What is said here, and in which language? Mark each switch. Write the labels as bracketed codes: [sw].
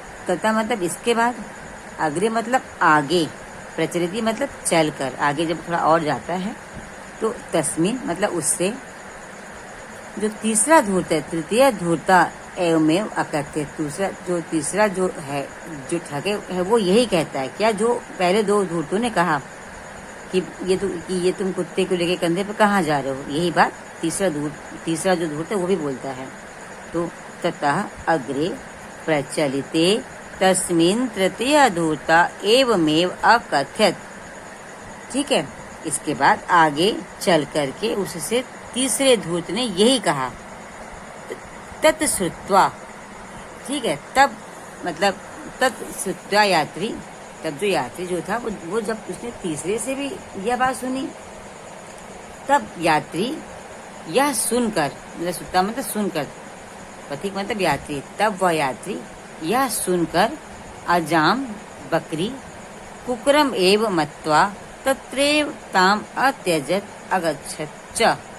[hi] तथा मतलब इसके बाद, अग्रे मतलब आगे, प्रचलित मतलब चलकर, आगे जब थोड़ा और जाता है तो तस्मिन मतलब उससे, जो तीसरा धूर्त है, [sa] तृतीय धूर्ता एवमेव अकथ्यत, [hi] तीसरा जो है, जो ठगे है वो यही कहता है। क्या? जो पहले दो धूर्तों ने कहा कि ये तुम कुत्ते को लेके कंधे पे कहाँ जा रहे हो, यही बात तीसरा जो धूर्त है वो भी बोलता है। [sa] तो ततः अग्रे प्रचलिते तस्मिन् तृतीय धूर्ता एवमेव अकथ्यत। [hi] ठीक है, इसके बाद आगे चल करके उससे तीसरे धूर्त ने यही कहा, तत्श्रुत्वा। ठीक है, तब मतलब तत्श्रुत्वा यात्री, तब जो यात्री जो था वो जब उसने तीसरे से भी यह बात सुनी, तब यात्री यह सुनकर, मतलब सुनता मतलब सुनकर, पथिक मतलब यात्री, तब वह यात्री यह सुनकर अजाम बकरी [sa] कुकरम एव मत्वा तत्रैव ताम अत्यजत अगच्छत च।